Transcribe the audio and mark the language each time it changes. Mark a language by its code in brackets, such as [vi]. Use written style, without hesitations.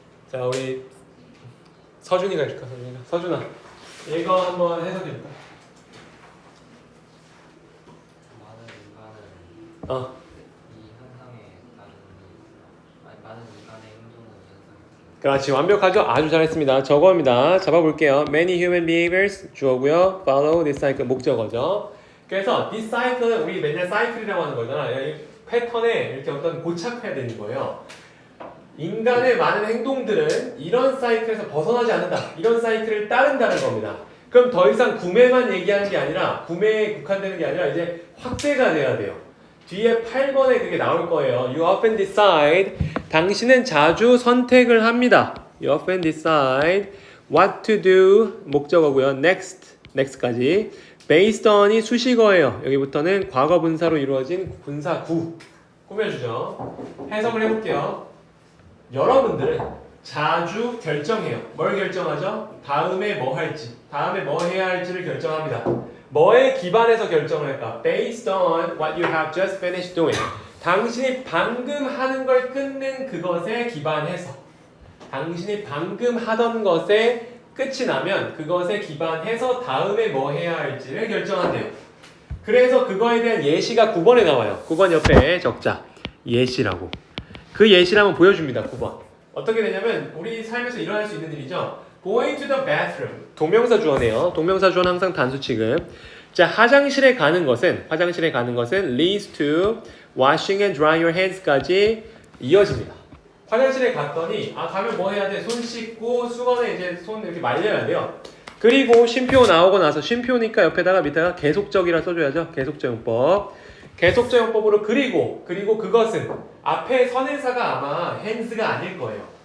[ko] 자 우리 서준이가 있을까? 서준아 이거 한번 해석해볼까? 많은 인간은 어 이 현상에 따른 많은 인간의 행동은 현상. 그렇지 완벽하죠? 아주 잘했습니다. 저거입니다. 잡아볼게요. [en] Many human behaviors [ko] 주어고요. [en] Follow this cycle [ko] 목적어죠. 그래서 this cycle은 우리 맨날 사이클이라고 하는 거잖아. 이 패턴에 이렇게 어떤 고착해야 되는 거예요. 인간의 많은 행동들은 이런 사이클에서 벗어나지 않는다. 이런 사이클을 따른다는 겁니다. 그럼 더 이상 구매만 얘기하는 게 아니라 구매에 국한되는 게 아니라 이제 확대가 돼야 돼요. 뒤에 8번에 그게 나올 거예요. [en] You often decide. [ko] 당신은 자주 선택을 합니다. [en] You often decide what to do. [ko] 목적어고요. next까지. based on이 수식어예요. 여기부터는 과거 분사로 이루어진 분사구. 꾸며주죠. 해석을 해볼게요. 여러분들은 자주 결정해요. 뭘 결정하죠? 다음에 뭐 할지, 다음에 뭐 해야 할지를 결정합니다. 뭐에 기반해서 결정을 할까? [en] Based on what you have just finished doing. [ko] 당신이 방금 하는 걸 끝낸 그것에 기반해서 당신이 방금 하던 것에 끝이 나면 그것에 기반해서 다음에 뭐 해야 할지를 결정한대요. 그래서 그거에 대한 예시가 9번에 나와요. 9번 옆에 적자. 예시라고. 그 예시를 한번 보여줍니다. 9번. 어떻게 되냐면 우리 삶에서 일어날 수 있는 일이죠. [en] Going to the bathroom. [ko] 동명사 주어네요. 동명사 주어는 항상 단수 취급. 자, 화장실에 가는 것은 [en] leads to washing and drying your hands까지 [ko] 이어집니다. 화장실에 갔더니 가면 뭐 해야 돼? 손 씻고 수건에 이제 손 이렇게 말려야 돼요. 그리고 쉼표 나오고 나서 쉼표니까 옆에다가 밑에가 계속적이라 써줘야죠. 계속적용법. 계속적용법으로 그리고 그것은 앞에 선행사가 아마 hands가 아닐 거예요.